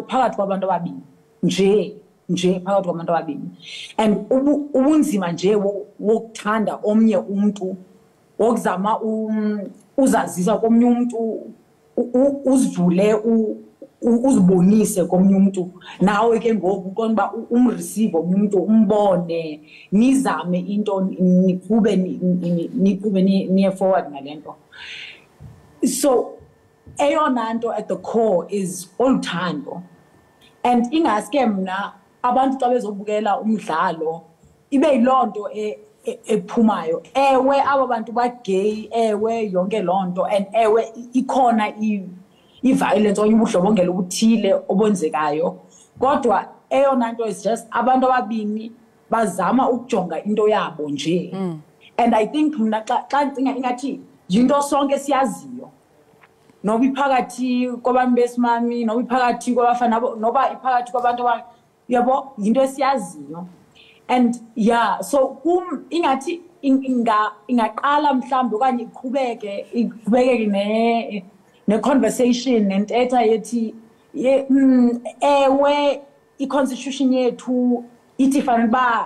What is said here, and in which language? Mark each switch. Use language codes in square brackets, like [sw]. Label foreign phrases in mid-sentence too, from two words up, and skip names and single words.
[xh] phakathi kwabantu ababini nje phakathi kwabantu ababini, and ubunzima nje wokuthanda omnye umuntu, wokuzama uzazisa komnye umuntu, uzivule uzibonise komnye umuntu, nawe ke ngoku konba umreceive omnye umuntu, umbone, nizame into niqhube niye forward nalento. So eyona nto [en] at the core is [xh] oluthando, and ingaske mna abantu xa bezobukela umdlalo ibe yiloo nto ephumayo. Ewe aba bantu bagay, ewe yonke loo nto, and ewe ikhona i-violence okanye ubudlobongela obuthile obenzekayo, kodwa eyona nto [en] is just [xh] abantu ababini bazama ukujonga into yabo nje. [en] And I think [xh] mna xa ndicinga ingathi yinto sonke siyaziyo, noba iphakathi kwabantu besimami, noba iphakathi kwabafana, noba iphakathi kwabantu yabo, yinto esiyaziyo. And so ingathi ingaqala mhlawumbi okanye iqhubeke ne-conversation nentetha yethi ewe i-constitution yethu ithi fanele uba